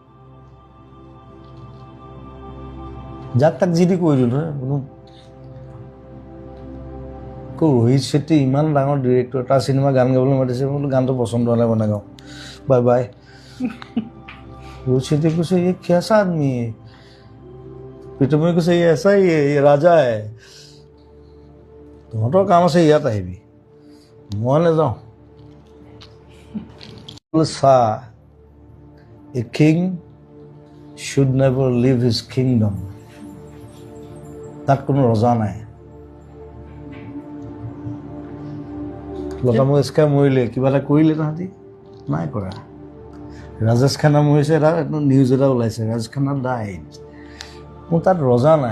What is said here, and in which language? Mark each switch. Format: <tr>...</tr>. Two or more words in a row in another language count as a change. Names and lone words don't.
<as>যাক তাক যি দি কৈ দিলোঁ নহয়। ৰোহিত শেট্টি ইমান ডাঙৰ ডিৰেক্টৰ, তাৰ চিনেমা গান গাবলৈ মাতিছে, বোলো গানটো পচন্দ হ'লে বনাই গাওঁ,</as> <en>bye bye.</en> <hi>ৰোহিত শেট্টি কৈছে ये कैसा आदमी है? প্ৰীতমে কৈছে ये ऐसा ही है, ये राजा है।</hi> <as>তহঁতৰ কাম আছে, ইয়াত আহিবি, মই নাযাওঁ।</as> <en>Sir, a king should never leave his kingdom.</en> <as>তাত কোনো ৰজা নাই। লতা মংগেশকাৰ মৰিলে কিবা এটা কৰিলে তাহাঁতি নাই কৰা। ৰাজেশ খান্না মৰিছে, এটা নিউজ এটা ওলাইছে, ৰাজেশ খান্না ডাইড। মোৰ তাত ৰজা নাই।</as>